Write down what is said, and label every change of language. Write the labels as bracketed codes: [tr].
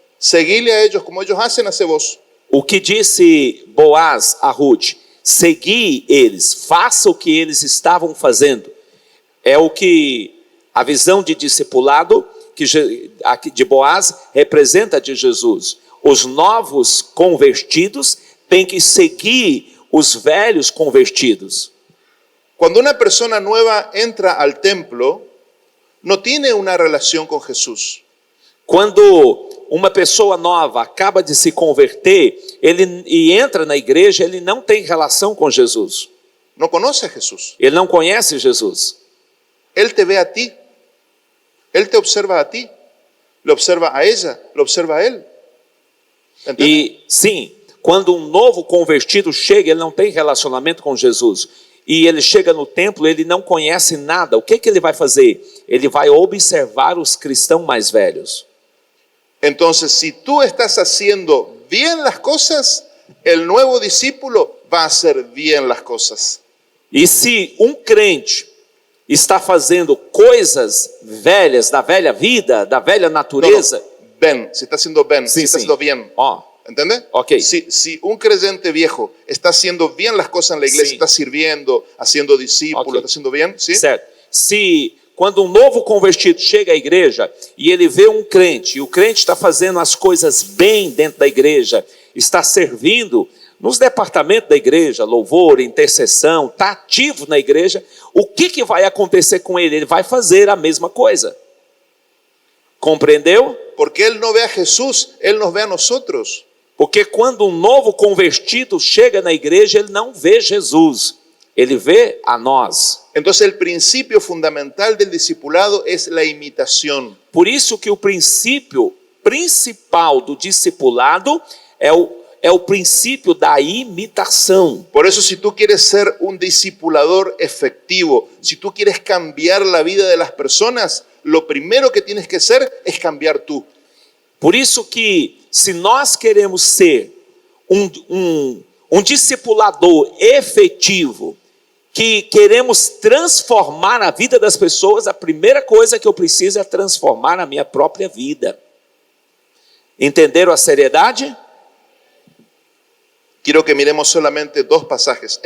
[es] Seguile a ellos como ellos hacen, hace vos. [pt] O que disse Boaz a Ruth? Segui eles, faça o que eles estavam fazendo. É o que a visão de discipulado de Boaz representa de Jesus. Os novos convertidos têm que seguir os velhos convertidos. [es] Cuando una persona nueva entra al templo, no tiene una relación con Jesús. [pt] Quando uma pessoa nova acaba de se converter e entra na igreja, ele não tem relação com Jesus. [es] No conoce a Jesús. [pt] Ele não conhece Jesus. [es] Él te ve a ti. Él te observa a ti. Le observa a ella. Le observa a él. ¿Entiendes? [pt] E sim, quando um novo convertido chega, ele não tem relacionamento com Jesus. E ele chega no templo, ele não conhece nada. O que ele vai fazer? Ele vai observar os cristãos mais velhos. [es] Entonces, si tú estás haciendo bien las cosas, el nuevo discípulo va a hacer bien las cosas. [pt] E se um crente está fazendo coisas velhas, da velha vida, da velha natureza... [es] Ben, si está haciendo ben, Sí, si está sí. haciendo bien. Ó, ¿Entiendes? Ok. Si un creyente viejo está haciendo bien las cosas en la iglesia, Sí. está sirviendo, haciendo discípulos, Ok. está haciendo bien, ¿sí? [pt] certo. Se quando um novo convertido chega à igreja e ele vê um crente, e o crente está fazendo as coisas bem dentro da igreja, está servindo nos departamentos da igreja, louvor, intercessão, está ativo na igreja, o que vai acontecer com ele? Ele vai fazer a mesma coisa. Compreendeu? [es] Porque él no ve a Jesús, él nos ve a nosotros. [pt] Porque quando um novo convertido chega na igreja, ele não vê Jesus, ele vê a nós. [es] Entonces el principio fundamental del discipulado es la imitación. [pt] Por isso que o princípio principal do discipulado é o princípio da imitação. [es] Por eso, si tú quieres ser un discipulador efectivo, si tú quieres cambiar la vida de las personas, lo primero que tienes que hacer es cambiar tú. [pt] Por isso que, se nós queremos ser um discipulador efetivo, que queremos transformar a vida das pessoas, a primeira coisa que eu preciso é transformar a minha própria vida. Entenderam a seriedade? [es] Quiero que miremos solamente dos pasajes.